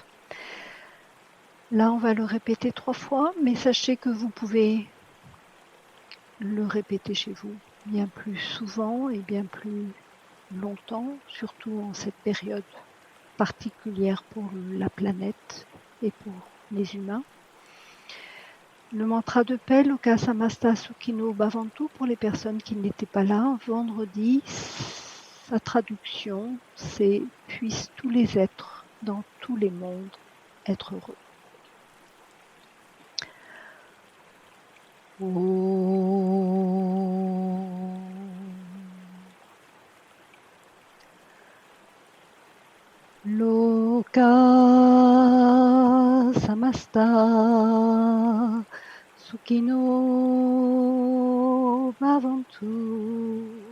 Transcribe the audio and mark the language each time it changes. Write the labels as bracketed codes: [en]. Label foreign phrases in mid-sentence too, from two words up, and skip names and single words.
[fr] Là, on va le répéter 3 fois, mais sachez que vous pouvez le répéter chez vous bien plus souvent et bien plus longtemps, surtout en cette période particulière pour la planète et pour les humains. Le mantra de paix, [sa] Loka Samasta Sukhino Bhavantu, [fr] pour les personnes qui n'étaient pas là, vendredi, sa traduction, c'est « Puissent tous les êtres dans tous les mondes être heureux ». [sa] Loka Samasta Sukhino Bhavantu.